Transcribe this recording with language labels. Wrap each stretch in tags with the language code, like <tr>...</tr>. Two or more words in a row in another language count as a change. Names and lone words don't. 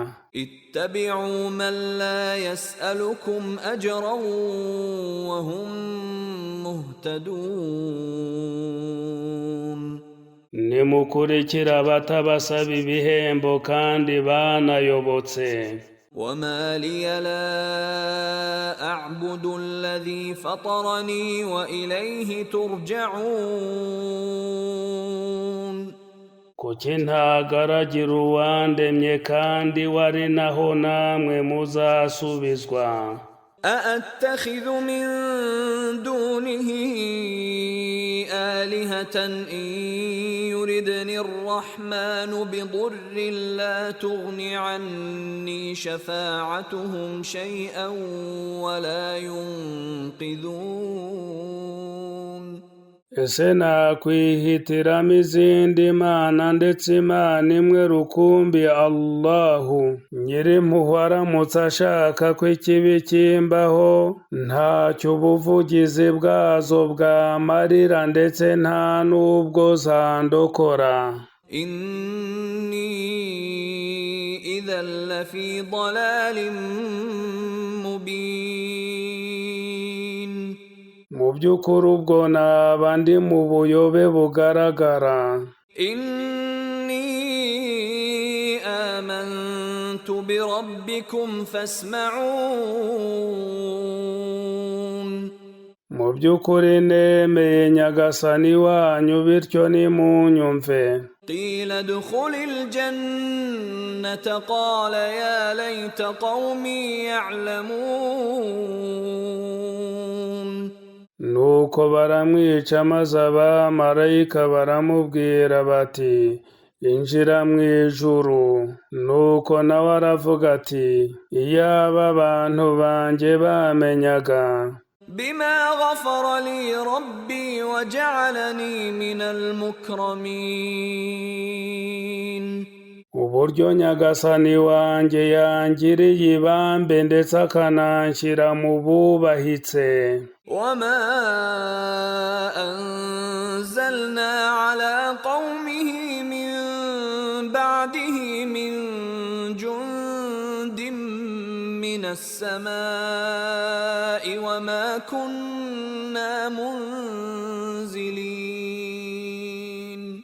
<ar>اتبعوا من لا يسألكم أجرا وهم مهتدون.</ar> <rw>nimukurikire abatabasaba ibihembo kandi banayobotse.</rw> <ar>وما لي لا أعبد الذي فطرني وإليه ترجعون.</ar> <rw>kuki ntagaragira uwandemye kandi wari naho namwe muzasubizwa.</rw> <ar>أأتخذ من دونه آلهة إن يردني الرحمن بضر لا تغن عني شفاعتهم شيئا ولا ينقذون.</ar> <rw>ese nakwihitiramo izindi mana ndetse Imana imwe rukumbi Allahu Nyirimpuhwe aramutse ashaka ko ikibi kimbaho ntacyo ubuvugizi bwazo bwamarira ndetse nta n'ubwo zandokora.</rw> <ar>إني إذا لفي ضلال مبين.</ar> <rw>mu by'ukuri ubwo naba ndi mu buyobe bugaragara.</rw> <ar>إني آمنت بربكم فاسمعون.</ar> <rw>mu by'ukuri nemeye nyagasani wanyu bityo nimunyumve.</rw> <ar>قيل ادخل الجنة قال يا ليت قومي يعلمون.</ar> <rw>Nuko baramwica maze abamarayika baramubwira bati injira mu ijuru. Nuko nawe aravuga ati iyaba abantu banjye bamenyaga.</rw> <ar>بما غفر لي ربي وجعلني من المكرمين.</ar> <rw>Uburyo nyagasani wanjye yangiriye ibambe ndetse akananshyira mu bubahitse.</rw> <ar>وما أنزلنا على قومه من بعده من جند من السماء وما كنا منزلين.</ar>